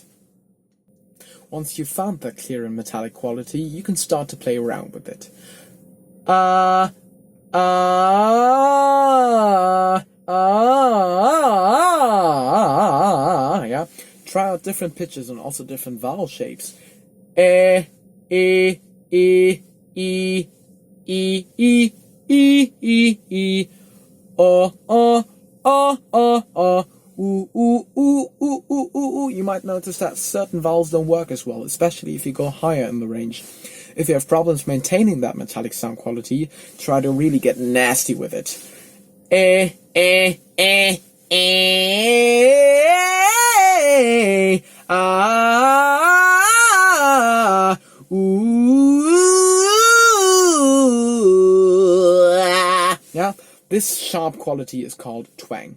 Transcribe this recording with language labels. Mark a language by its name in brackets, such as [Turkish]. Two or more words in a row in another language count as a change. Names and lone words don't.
[English] Once you've found that clear and metallic quality, you can start to play around with it. Yeah. Try out different pitches and also different vowel shapes. E, e, e, e, e, e, e, e, e, o, o, o, o, o. Ooh, ooh, ooh, ooh, ooh, ooh, ooh. You might notice that certain vowels don't work as well, especially if you go higher in the range. If you have problems maintaining that metallic sound quality, try to really get nasty with it. Yeah, this sharp quality is called twang.